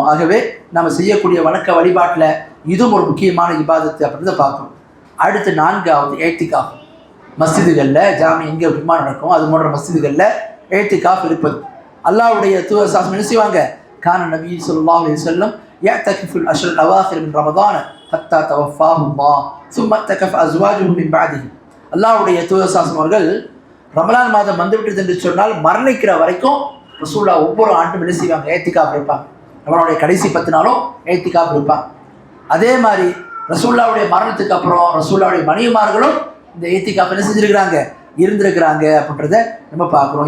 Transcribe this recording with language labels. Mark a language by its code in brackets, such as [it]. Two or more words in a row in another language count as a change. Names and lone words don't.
[ta] ஆகவே நாம் செய்யக்கூடிய வணக்க வழிபாட்டில் இதுவும் ஒரு முக்கியமான இபாதத்து அப்படின்றத பார்க்கணும். அடுத்து 4வது ஏத்திகாஃப். மஸ்ஜிதுகளில் ஜாமி எங்கே ஜும்மா நடக்கும் அது போன்ற மஸ்ஜிதுகளில் ஏத்திகாஃப் இருப்பது. அல்லாஹ்வுடைய தூதர் சாஸ்திரம் என்ன செய்வாங்க, கான நபி [ar] صلى الله عليه وسلم يعتكف الأشهر الأواخر من رمضان حتى توفاه الله ثم اعتكف أزواجه من بعده. [ta] அல்லாஹ்வுடைய தூதர் சாஸ்திரம் அவர்கள் ரமலான் மாதம் வந்துவிட்டது என்று சொன்னால் மரணிக்கிற வரைக்கும் ரசூலுல்லாஹ் ஒவ்வொரு ஆண்டும் என்ன செய்வாங்க, ஏத்திகாஃப் இருப்பாங்க. ரமலானுடைய கடைசி 10 நாளும் ஏத்திகாஃப் இருப்பாங்க. அதே மாதிரி ரசூலுல்லாஹ்வுடைய மரணத்துக்கு அப்புறம் ரசூலுல்லாஹ்வுடைய மனைவிமார்களும் இந்த ஏத்திகாஃப் என்ன செஞ்சிருக்கிறாங்க, இருந்திருக்கிறாங்க அப்படின்றத நம்ம பார்க்குறோம்.